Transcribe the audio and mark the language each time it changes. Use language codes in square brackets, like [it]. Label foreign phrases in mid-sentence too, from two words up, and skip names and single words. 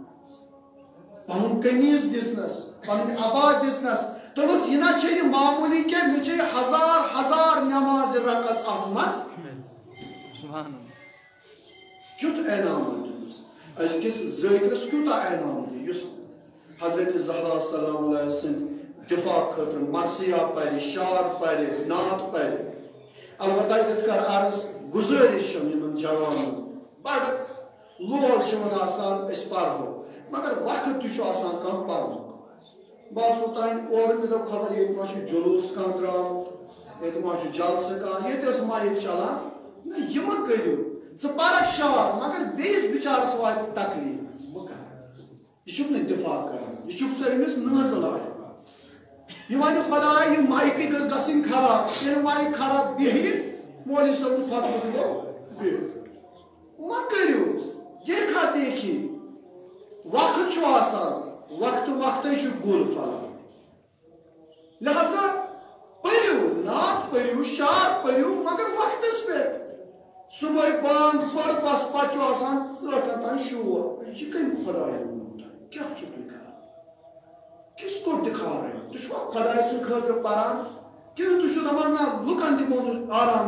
[ks] پنُن قمیٖض دِژنس پنٕنۍ عبا دِژنس دوٚپمس یہِ نہ چھےٚ یہِ معموٗلی کینٛہہ مےٚ چھے ہزار ہزار نٮ۪مازِ رکعژ اتھ منٛز کیُتھ انعام دیُتمُس أزکِس ذٲکرس کوٗتاہ انعام دی یُس حضرت زہرا [ar] سلام اللہ [ks] سٕنٛدِ دِفاع خٲطرٕ مرثیہ پرِ شعر پرِ نعت پرِ البتہ ییٚتہِ کر عرض گُزٲرِش چھم یِمن جوانن بڑٕ لول چھُ یِمن آسان أسۍ پرہو مگر وقت تہِ چھُ آسان کانٛہہ پرنُک بہٕ آسو تانۍ اورٕ مےٚ دوٚپ خبر ییٚتہِ ما چھُ جلوٗس کانٛہہ درٛامُت ییٚتہِ ما چھُ جلسہٕ کانٛہہ ییٚتہِ ٲس مایِک چلان نہ یہِ مہ کٔرِو ژٕ پرکھ شعر مگر بیٚیِس بِچارس واتہِ تکلیٖف بہٕ کرٕ یہِ چھُکھ نہٕ دِفاع کران یہِ چھُکھ ژٕ أمِس نٲزٕ لاگان یہِ وَنہِ خۄدایا یہِ مایکٕے گٔژھ گژھٕنۍ خراب ییٚلہِ مایِک خراب بیٚہہِ مولوی صٲبُن فتوٕ دِیو بِہِو مہ کٔرِو دیکھا دیکھی وقت چھُ آسان وقتہٕ وقتٕے چھُ گُل پھلان لہذا پٔرِو نعت پٔرِو شعر پٔرِو مگر وقتس پٮ۪ٹھ صبحٲے بانٛگ پٔر بس پتہٕ چھُ آسان ٲٹھن تانۍ شور یہِ کٔمۍ خۄداین ووٚنوٕ تۄہہِ کیٛاہ چھُو تُہۍ کران کِس کوٚر دِکھاوے تُہۍ چھُوا خۄداے سٕنٛدِ خٲطرٕ پران کِنہٕ تُہۍ چھِو دپان نہ لُکن دِمو نہٕ آرام